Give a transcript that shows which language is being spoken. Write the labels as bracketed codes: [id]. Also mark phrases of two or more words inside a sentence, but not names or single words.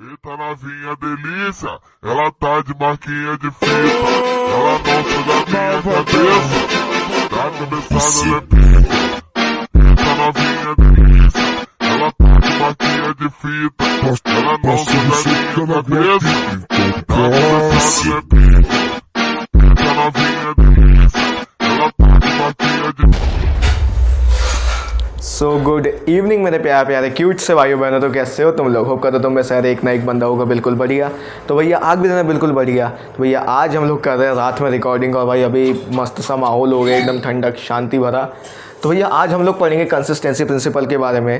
[pt] Tá novinha delícia, ela tá de marquinha de fita, ela não suga minha cabeça, dá cabeçada ela é pica. Tá novinha delícia, ela tá de marquinha de fita, ela não suga minha cabeça, dá cabeçada ela é pica. Tá novinha delícia, ela tá de marquinha de fita. [hi] सो [en] good evening [hi] मेरे प्यारे प्यारे क्यूट से भाइयों बहनों, तो कैसे हो तुम लोग? होप करते तुम में से एक ना एक बंदा होगा बिल्कुल बढ़िया। तो भैया आग भी देना बिल्कुल बढ़िया। तो भैया आज हम लोग कर रहे हैं रात में रिकॉर्डिंग, और भाई अभी मस्त सा माहौल हो गया, एकदम ठंडक शांति भरा। तो भैया आज हम लोग पढ़ेंगे [en] consistency principle [hi] के बारे में।